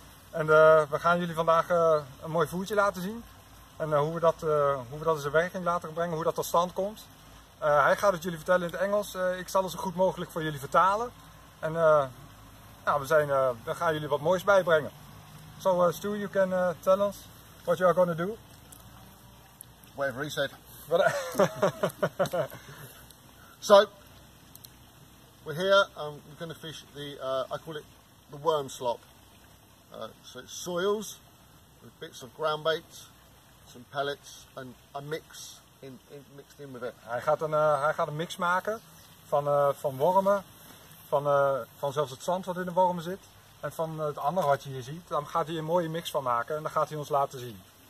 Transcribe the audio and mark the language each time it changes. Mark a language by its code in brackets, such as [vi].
[nl] En we gaan jullie vandaag een mooi voertje laten zien. En hoe we dat in zijn werking laten brengen, hoe dat tot stand komt. Hij gaat het jullie vertellen in het Engels. Ik zal het zo goed mogelijk voor jullie vertalen. En we gaan jullie wat moois bijbrengen. [en] So Stu, you can tell us what you are going to do? Whatever he said. So, we're here and we're going to fish the, I call it the worm slop. So it's soils with bits of ground bait, some pellets and a mix mixed in with it. [nl] Hij gaat een mix maken van wormen, van zelfs het zand wat in de wormen zit. En van het andere wat je hier ziet, dan gaat hij een mooie mix van maken en dan gaat hij ons laten zien.